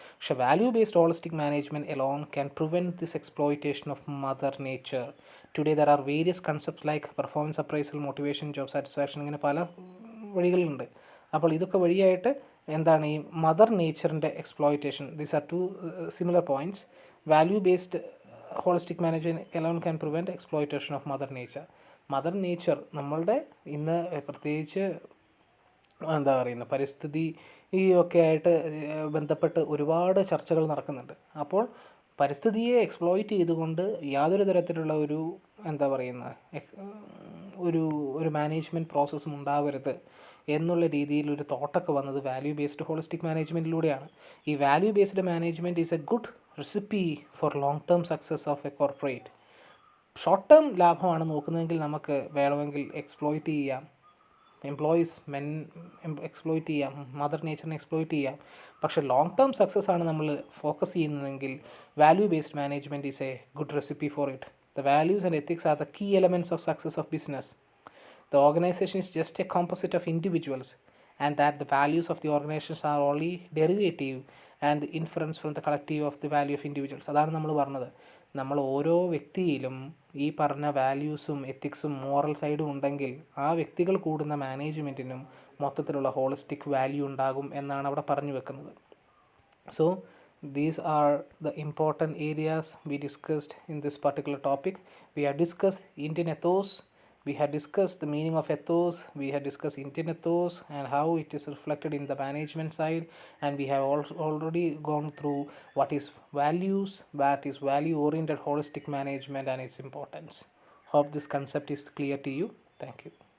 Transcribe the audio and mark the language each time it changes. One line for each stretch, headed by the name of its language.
Malayalam: പക്ഷേ
English: Value based holistic management alone can prevent this exploitation of mother nature. Today there are various concepts like performance appraisal, motivation, job satisfaction,
Malayalam: ഇങ്ങനെ പല വഴികളുണ്ട്. അപ്പോൾ ഇതൊക്കെ വഴിയായിട്ട് എന്താണ് ഈ mother നേച്ചറിൻ്റെ exploitation,
English: These are two similar points. Value based holistic management alone can prevent exploitation of mother nature.
Malayalam: Mother nature നമ്മളുടെ ഇന്ന് പ്രത്യേകിച്ച് എന്താ പറയുന്നത് പരിസ്ഥിതി ഈ ഒക്കെ ആയിട്ട് ബന്ധപ്പെട്ട് ഒരുപാട് ചർച്ചകൾ നടക്കുന്നുണ്ട്. അപ്പോൾ പരിസ്ഥിതിയെ എക്സ്പ്ലോയിറ്റ് ചെയ്തുകൊണ്ട് യാതൊരു തരത്തിലുള്ള ഒരു എന്താ പറയുന്ന ഒരു മാനേജ്മെൻറ്റ് പ്രോസസ്സും ഉണ്ടാവരുത് എന്നുള്ള രീതിയിൽ ഒരു തോട്ടൊക്കെ വന്നത് വാല്യൂ ബേസ്ഡ് ഹോളിസ്റ്റിക് മാനേജ്മെൻറ്റിലൂടെയാണ്.
English: ഈ value based management is a good recipe for long term success of a corporate.
Malayalam: Short term ലാഭമാണ് നോക്കുന്നതെങ്കിൽ നമുക്ക് വേണമെങ്കിൽ എക്സ്പ്ലോയിറ്റ് ചെയ്യാം, എംപ്ലോയീസ് എക്സ്പ്ലോയിറ്റ് ചെയ്യാം, മദർ നേച്ചറിനെ എക്സ്പ്ലോയിറ്റ് ചെയ്യാം. പക്ഷേ ലോങ് ടേം സക്സസ് ആണ് നമ്മൾ ഫോക്കസ് ചെയ്യുന്നതെങ്കിൽ value based management
English: Is a good recipe for it. The values and ethics are the key elements of success of business. The organization is just a composite of individuals, and that the values of the organizations are only derivative and the inference from the collective of the value of individuals.
Malayalam: അതാണ് നമ്മൾ പറഞ്ഞത്. നമ്മൾ ഓരോ വ്യക്തിയിലും ഈ പറഞ്ഞ വാല്യൂസും എത്തിക്സും moral സൈഡും ഉണ്ടെങ്കിൽ ആ വ്യക്തികൾ കൂടുന്ന മാനേജ്മെൻറ്റിനും മൊത്തത്തിലുള്ള ഹോളിസ്റ്റിക് വാല്യൂ ഉണ്ടാകും എന്നാണ് അവിടെ പറഞ്ഞു വെക്കുന്നത്.
English: So these are the important areas we discussed in this particular topic. We have discussed Indian ethos. We had discussed the meaning of ethos, we had discussed Indian ethos and how it is reflected in the management side, and we have already gone through what is values, what is value oriented holistic management and its importance. Hope this concept is clear to you. Thank you.